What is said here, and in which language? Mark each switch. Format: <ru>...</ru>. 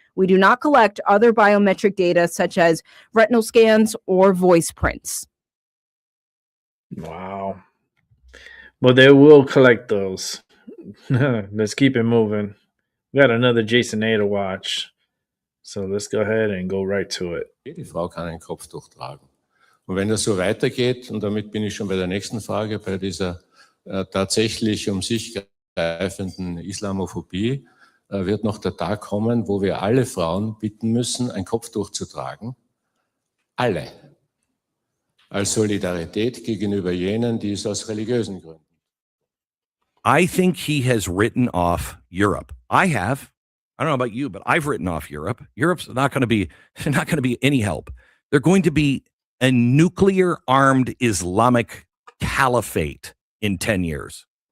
<en>We do not collect other biometric data such as retinal scans or voice prints." Wow. Well, they will collect those. Let's keep it moving. We got another Jason A to watch. So let's go ahead and go right to it.</en> <de>Die Frau kann ein Kopftuch tragen. Und wenn das so weitergeht, und damit bin ich schon bei der nächsten Frage, bei dieser tatsächlich um sich greifenden Islamophobie, wird noch der Tag kommen, wo wir alle Frauen bitten müssen, ein Kopftuch zu tragen. Alle. Als Solidarität gegenüber jenen, die es aus religiösen Gründen.</de> <en>I think he has written off Europe. I have. I don't know about you, but I've written off Europe. Europe's not going to be any help. They're going to be a nuclear-armed Islamic caliphate in 10 years.</en>